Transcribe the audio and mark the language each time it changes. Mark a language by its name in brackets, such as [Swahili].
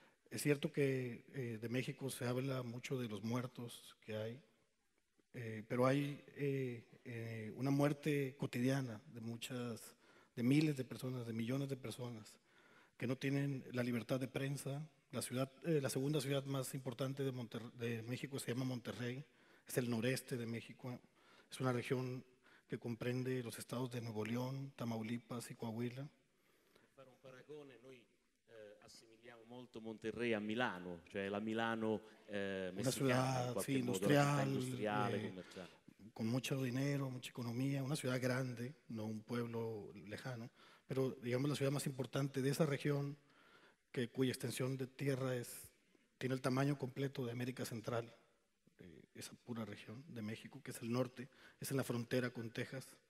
[Spanish] Es cierto que de México se habla mucho de los muertos que hay, pero hay una muerte cotidiana de miles de personas, de millones de personas que no tienen la libertad de prensa. La segunda ciudad más importante de México se llama Monterrey, es el noreste de México, es una región que comprende los estados de Nuevo León, Tamaulipas y Coahuila. [Italian] Fare un paragone, noi assimiliamo molto Monterrey a Milano, cioè la Milano [Spanish] una ciudad industrial, [Italian] commerciale. [Spanish] Con mucho dinero, mucha economía, una ciudad grande, no un pueblo lejano, pero digamos la ciudad más importante de esa región, cuya extensión de tierra tiene el tamaño completo de América Central, esa pura región de México, que es el norte, es en la frontera con Texas.